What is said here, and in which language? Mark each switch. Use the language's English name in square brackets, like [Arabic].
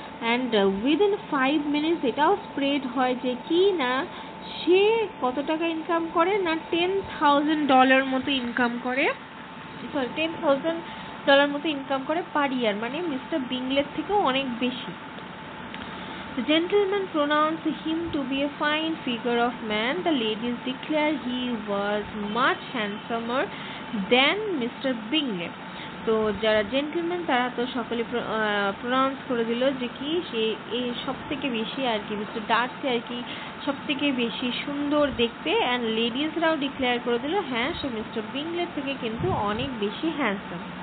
[English] and within 5 minutes [Bangla] এটাও spread হয় যে কি না, সে কত টাকা ইনকাম করে না, $10,000 মতো ইনকাম করে, সরি $10,000 মতো ইনকাম করে পার ইয়ার, মানে মিস্টার বিংলের থেকেও অনেক বেশি। [English] The gentlemen pronounce him to be a fine figure of man. The ladies declare he was much handsomer than Mr. Bingley. [Bangla] তো যারা জেন্টলম্যান তারা তো সকলে প্রনাউন্স করে দিল যে কি সে এই সব থেকে বেশি আর কি, মিস্টার ডার্সি আর কি সব থেকে বেশি সুন্দর দেখতে। অ্যান্ড লেডিসরাও ডিক্লেয়ার করে দিল হ্যাঁ সে মিস্টার বিংলের থেকে কিন্তু অনেক বেশি হ্যান্ডসাম।